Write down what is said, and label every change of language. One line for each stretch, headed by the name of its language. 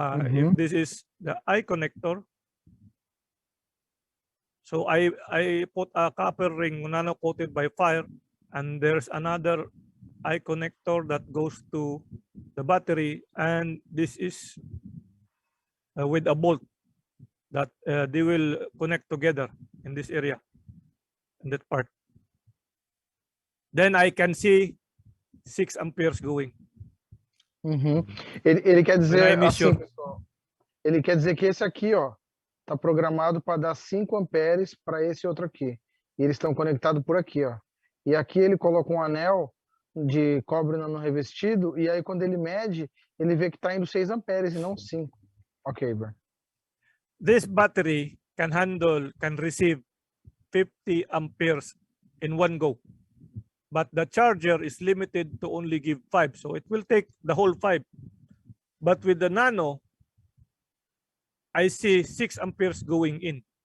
English: If this is the eye connector, so I put a copper ring nano coated by fire, and there's another eye connector that goes to the battery, and this is with a bolt that they will connect together in this area, in that part. Then I can see 6 amperes going.
Portuguese: Ele quer dizer assim, pessoal. Ele quer dizer que esse aqui, ó, está programado para dar 5 amperes para esse outro aqui. E eles estão conectados por aqui, ó. E aqui ele coloca um anel de cobre nano revestido, e aí quando ele mede, ele vê que está indo 6 amperes e não 5. Ok, Bernie.
English: This battery can receive 50 amperes in one go. But the charger is limited to only give 5. So it will take the whole 5. But with the nano, I see 6 amperes going in.